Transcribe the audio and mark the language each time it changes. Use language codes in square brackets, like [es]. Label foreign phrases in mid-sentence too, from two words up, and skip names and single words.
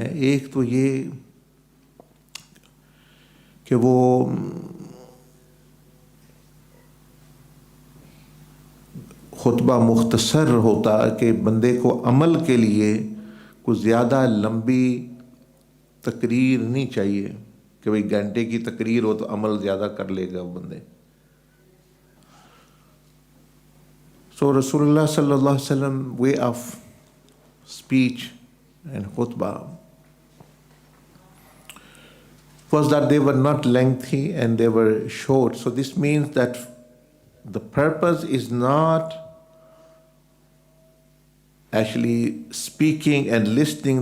[ur] ایک تو یہ کہ وہ خطبہ مختصر ہوتا کہ بندے کو عمل کے لیے کچھ زیادہ لمبی تقریر نہیں چاہیے کہ بھائی گھنٹے کی تقریر ہو تو عمل زیادہ کر لے گا بندے. [en] So Rasulullah [ar] صلى الله عليه وسلم [en] way of speech and khutbah was that they were not lengthy and they were short. So this means that the purpose is not actually speaking and listening.